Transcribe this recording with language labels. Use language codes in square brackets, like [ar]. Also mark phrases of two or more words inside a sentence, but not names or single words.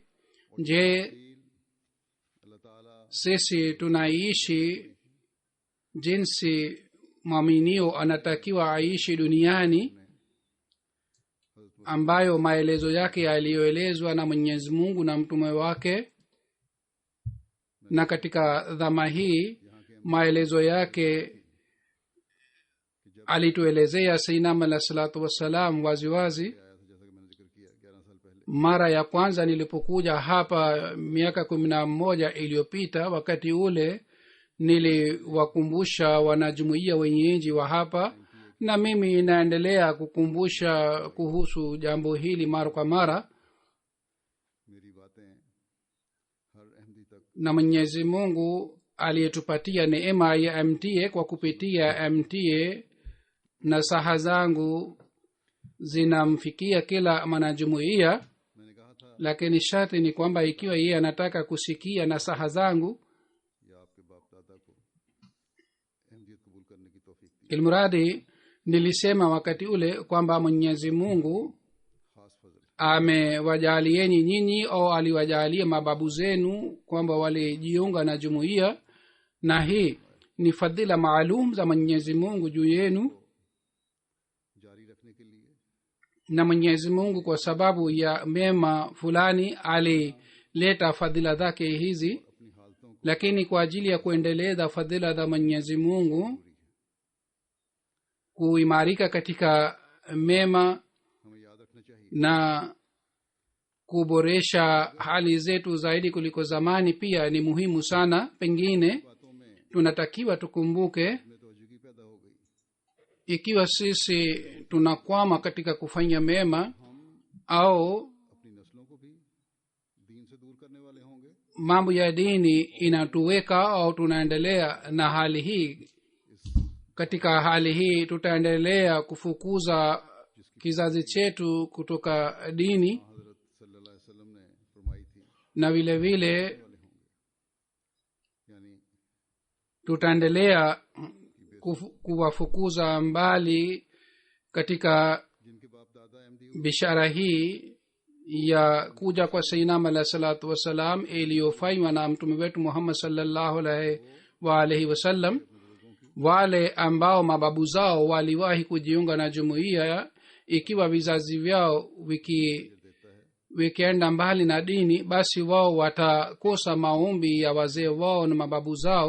[sw] Je, sisi tunaishi jinsi mwaminio anatakiwa aishi duniani, ambayo maelezo yake yaliyoelezwa na Mwenyezi Mungu na mtume wake? Na katika dhama hii maelezo yake alituelezea sainam alah [ar] الصلاة والسلام [sw] waziwazi. [ur] آیا تھا، جیسا کہ میں نے ذکر کیا 11 سال پہلے. [sw] mara ya kwanza nilipokuja hapa miaka 11 iliyopita, wakati ule niliwakumbusha wanajumuiya wenyeji wa hapa, na mimi naendelea kukumbusha kuhusu jambo hili mara kwa mara. [ur] میری باتیں ہر احمدی تک [sw] Na mwenyezi mungu aliyetupatia neema ya mta, kwa kupitia mta na saha zangu zinamfikia kila mwanajumuiya. [ur] میں نے کہا تھا [sw] lakini sharti ni kwamba ikiwa yeye anataka kusikia nasaha zangu, [ur] یا آپ کے باپ دادا کو احمدیت قبول کرنے کی توفیق دی, [sw] ilmuradi nilisema wakati ule kwamba mwenyezi mungu [ur] خاص فضل [sw] amewajalieni nyinyi au aliwajalia mababu zenu kwamba walijiunga na jumuiya, na hii ni fadhila maalum za mwenyezi mungu juu yenu. [ur] جاری رکھنے کے لیے [sw] Na mwenyezi mungu kwa sababu ya mema fulani alileta fadhila zake hizi, [ur] اپنی حالتوں کو [sw] lakini kwa ajili ya kuendeleza fadhila za mwenyezi mungu, kuimarika katika mema [ur] ہمیں یاد رکھنا چاہیے. [sw] na kuboresha hali zetu zaidi kuliko zamani pia ni muhimu sana. Pengine [ur] باتوں میں [sw] tunatakiwa tukumbuke, [ur] میں توجہ ہی پیدا ہو گئی, [sw] ikiwa sisi tunakwama katika kufanya mema au [ur] اپنی نسلوں کو بھی دین سے دور کرنے والے ہوں گے. [sw] mambo ya dini inatuweka au tunaendelea na hali hii. Katika hali hii tutaendelea kufukuza kizazi chetu kutoka dini, [ur] حضرت [ar] صلى الله عليه وسلم [ur] نے فرمائی تھی [sw] na vile vile [ur] والے ہوں گے، یعنی [sw] tutaendelea kuwafukuza mbali katika [ur] جن کے باپ دادا احمدی [sw] bishara hii ya kuja kwa [ar] سيدنا عليه الصلاة والسلام [sw] iliyofanywa na mtume wetu Muhammad [ar] صلى الله عليه وعلى آله وسلم. [sw] Wale ambao mababu zao waliwahi kujiunga na jumuiya, ikiwa vizazi vyao wikienda mbali na dini, basi wao watakosa maombi ya wazee wao na mababu zao.